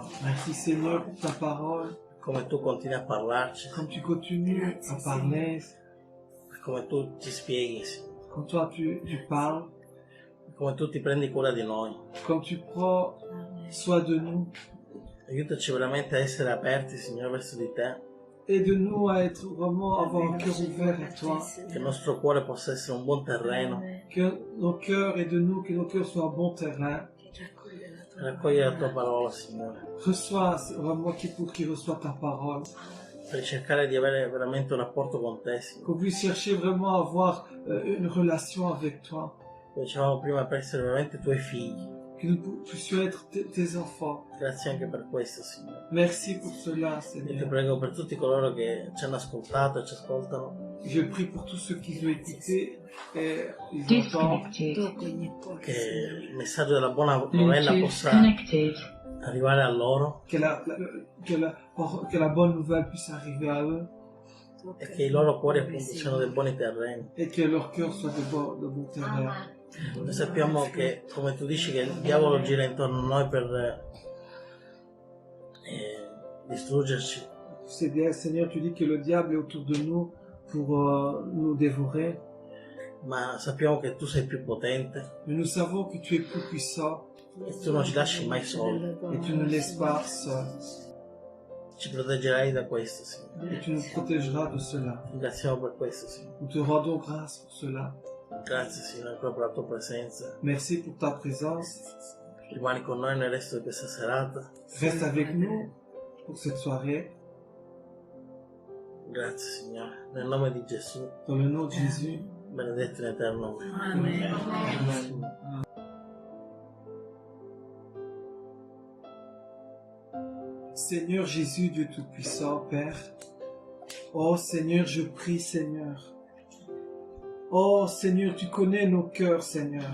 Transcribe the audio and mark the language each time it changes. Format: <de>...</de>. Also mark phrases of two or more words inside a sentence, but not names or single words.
<fr>Merci Seigneur pour ta parole.</fr> <it>come tu continui a parlarci,</it> <fr>Comme tu continues à parler,</fr> <it>come tu ci spieghi,</it> <fr>comme toi tu parles,</fr> <it>come tu ti prendi cura di noi.</it> <fr>comme tu prends soin de nous.</fr> <it>Aiutaci veramente a essere aperti, Signore, verso di te,</it> <fr>Aide-nous à être vraiment, avoir un cœur ouvert à toi.</fr> <it>che il nostro cuore possa essere un buon terreno</it> <fr>Que nos cœurs, aide-nous, que nos cœurs soient un bon terrain.</fr> <it>per raccogliere la tua parola, Signore,</it> <fr>Reçois, c'est vraiment pour qu'il reçoive ta parole.</fr> <it>per cercare di avere veramente un rapporto con te, Signore.</it> <fr>Qu'on puisse chercher vraiment à avoir une relation avec toi.</fr> <it>Come dicevamo prima, per essere veramente tuoi figli.</it> <fr>Que nous puissions être tes enfants.</fr> <it>Grazie anche per questo, Signore.</it> <fr>Merci pour cela,</fr> <it>Io ti</it> <fr>Seigneur.</fr> <it>prego per tutti coloro che ci hanno ascoltato e ci ascoltano,</it> <fr>Je prie pour tous ceux qui ont écouté et ils entendent.</fr> <it>che il messaggio della buona novella possa arrivare a loro</it> <fr>Que la bonne nouvelle puisse arriver à eux</fr> <it>e che i loro cuori appunto siano dei buoni terreni.</it> <fr>et que leur cœur soit de bons terrains.</fr> <it>Noi sappiamo che, come tu dici, che il diavolo gira intorno a noi per distruggerci,</it> <fr>Tu sais bien, Seigneur, tu dis que le diable est autour de nous pour nous dévorer.</fr> <it>ma sappiamo che tu sei più potente</it> <fr>Mais nous savons que tu es plus puissant</fr> <it>e tu non ci lasci mai soli.</it> <fr>et tu ne nous laisses pas seuls.</fr> <it>Ci proteggerai da questo, Signore.</it> <fr>Et tu nous protégeras de cela.</fr> <it>Ti ringraziamo per questo, Signore.</it> <fr>Nous te rendons grâce pour cela.</fr> <it>Grazie, Signore, ancora per la tua presenza.</it> <fr>Merci pour ta présence.</fr> <it>Rimani con noi nel resto di questa serata.</it> <fr>Reste avec nous pour cette soirée.</fr> <it>Grazie, Signore. Nel nome di Gesù,</it> <fr>Dans le nom de Jésus.</fr> <it>benedetto in eterno. Amen.</it> <fr>Seigneur Jésus, Dieu Tout-Puissant, Père. Oh Seigneur, je prie, Seigneur. Oh Seigneur, tu connais nos cœurs, Seigneur.</fr>